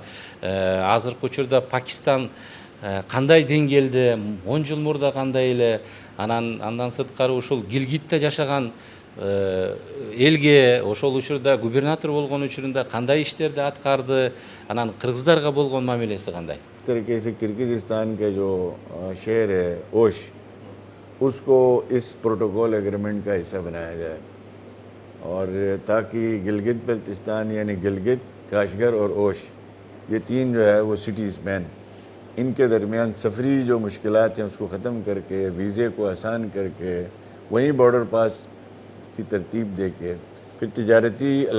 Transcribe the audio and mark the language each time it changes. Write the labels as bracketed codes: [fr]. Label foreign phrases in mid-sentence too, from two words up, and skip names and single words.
[ky] Азыркы учурда Пакистан кандай деңгээлде, 10 жыл мурда кандай эле? Андан сырткары ушул Гилгитте жашаган элге ошол учурда губернатор болгон учурунда кандай иштерди аткарды? Анан кыргыздарга болгон мамилеси кандай? [ur] طریقے سے کرغزستان کے جو شہر ہے اوش اس کو اس [en] protocol agreement [ur] کا حصہ بنایا جائے اور تاکہ گلگت بلتستان یعنی گلگت، کاشغر اور اوش یہ تین جو ہے وہ سٹیز مین ان کے درمیان سفری جو مشکلات ہیں اس کو ختم کر کے ویزے کو آسان کر کے وہیں [en] border pass [ur] کی ترتیب دے کے پھر تجارتی